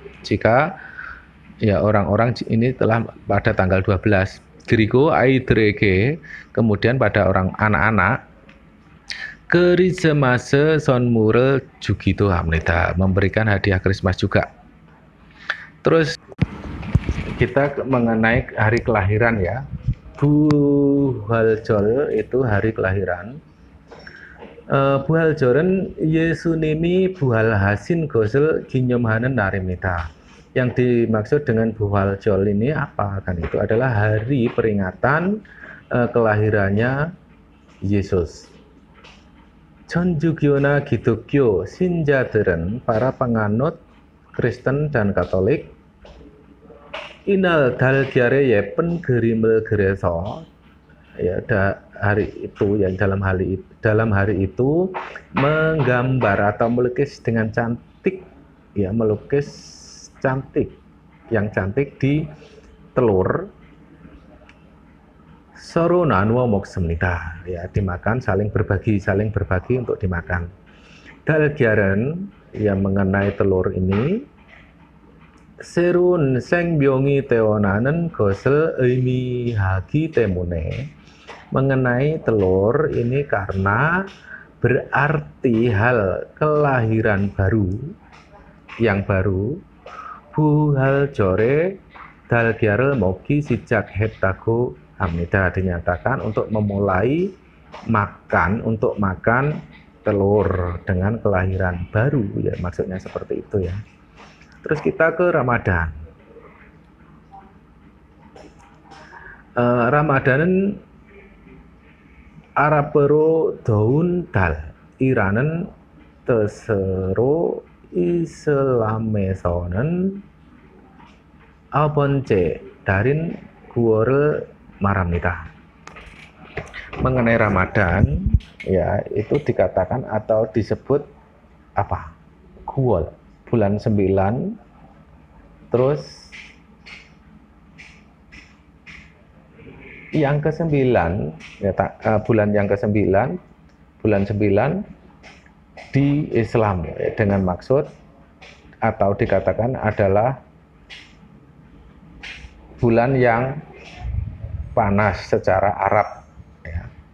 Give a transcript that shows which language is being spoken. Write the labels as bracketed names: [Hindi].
[Indonesian] Jika ya orang-orang ini telah pada tanggal 12. [Korean] 그리고 아이들에게 [Indonesian] kemudian pada orang anak-anak [Korean] 크리스마스 선물을 주기도 합니다. [Indonesian] Memberikan hadiah Christmas juga. Terus kita mengenai hari kelahiran ya. 부활절 itu hari kelahiran. [Korean] 부활절은 예수님이 부활하신 것을 기념하는 날입니다. [Indonesian] Yang dimaksud dengan bu활절 ini apa? Kan itu adalah hari peringatan kelahirannya Yesus. [Korean] 천주교나 기독교 신자들은 [Indonesian] para penganut Kristen dan Katolik [Korean] 이날 달걀에 예쁜 그림을 그려서 [Indonesian] ya hari itu ya dalam hari itu menggambar atau melukis dengan cantik ya, melukis cantik yang cantik di telur. [Korean] 서로 나누어 먹습니다. [Indonesian] Ya, dimakan, saling berbagi untuk dimakan. [Korean] 달걀은 [Indonesian] yang mengenai telur ini [Korean] 새로운 생명이 태어나는 것을 의미하기 때문에 [Indonesian] mengenai telur ini karena berarti hal kelahiran baru yang baru. [Korean] 부활절에 달걀을 먹기 시작했다고 합니다. [Indonesian] Dinyatakan untuk memulai makan telur dengan kelahiran baru ya, maksudnya seperti itu ya. Terus kita ke Ramadan. [Korean] Ramadan은 Arab어로 더운 달이라는 뜻으로 이슬람에서는 9번째 달인 9월을 말합니다. [Indonesian] Mengenai Ramadan ya, itu dikatakan atau disebut apa? Guol, bulan 9. Terus yang ke-9 ya, bulan yang ke-9, bulan 9 di Islam ya, dengan maksud atau dikatakan adalah bulan yang panas secara Arab ya.